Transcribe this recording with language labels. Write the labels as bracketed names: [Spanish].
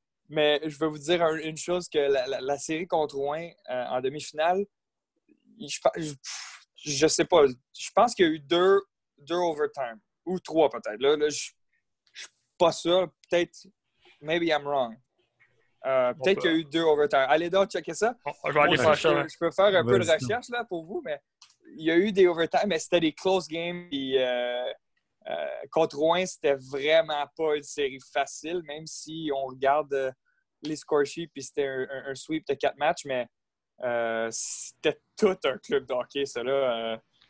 [French] Mais je vais vous dire une chose, que la série contre Rouen en demi-finale, je sais pas. Je pense qu'il y a eu deux overtime. Ou 3 peut-être. Là, je suis pas sûr. [English] Peut-être, maybe I'm wrong. [French] Peut-être qu'il y a eu 2 overtime. Allez donc checker ça. Je vais aller faire ça. Je peux faire un peu de recherche là, pour vous, mais il y a eu des overtime, mais c'était des close games. Puis, contre Rouen, c'était vraiment pas une série facile, même si on regarde les score sheets, puis c'était un sweep de 4 matchs, mais c'était tout un club de hockey, ça là.